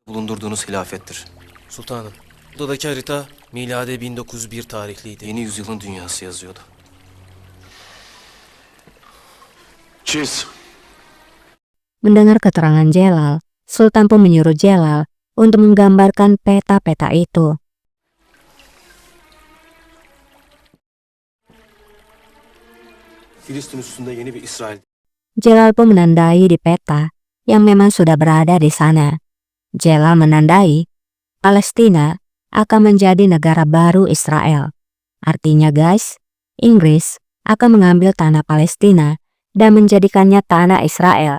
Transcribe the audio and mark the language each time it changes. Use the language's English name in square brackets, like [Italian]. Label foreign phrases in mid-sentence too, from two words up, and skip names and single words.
[Turkish] bulundurduğunuz hilafettir. Sultanım, buradaki harita miladi 1901 tarihliydi. Yeni yüzyılın dünyası yazıyordu. Çiz. [Indonesian] Mendengar keterangan Celal, Sultan pun menyuruh Celal untuk menggambarkan peta-peta itu. [Turkish] Filistin üstünde yeni bir İsrail. [Indonesian] Celal pun menandai di peta yang memang sudah berada di sana. Celal menandai Palestina akan menjadi negara baru Israel. Artinya guys, Inggris akan mengambil tanah Palestina dan menjadikannya tanah Israel.